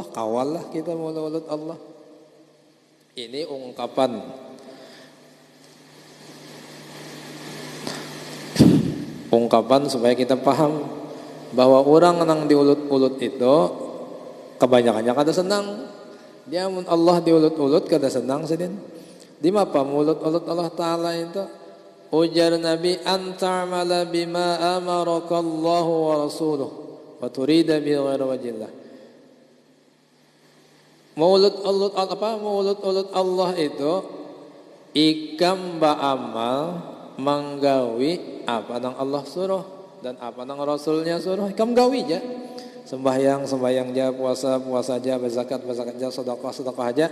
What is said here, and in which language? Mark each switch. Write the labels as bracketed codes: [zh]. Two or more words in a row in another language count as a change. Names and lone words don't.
[bjn] Kawalah kita meulut-ulut Allah. Ini ungkapan supaya kita paham bahwa orang yang diulut-ulut itu kebanyakannya kada senang. Dia mun Allah diulut-ulut kada senang sedin. Di mapa mulut-ulut Allah Ta'ala itu? [ar] Ujar Nabi, أن تعمل بما أمرك الله ورسوله وتريد بغير وجه الله. [bjn] Mulut-ulut Allah itu ikam ba'amal menggawi apa nang Allah suruh dan apa nang Rasulnya suruh, ikam gawi aja. Sembahyang aja, puasa aja, berzakat aja, sedekah aja.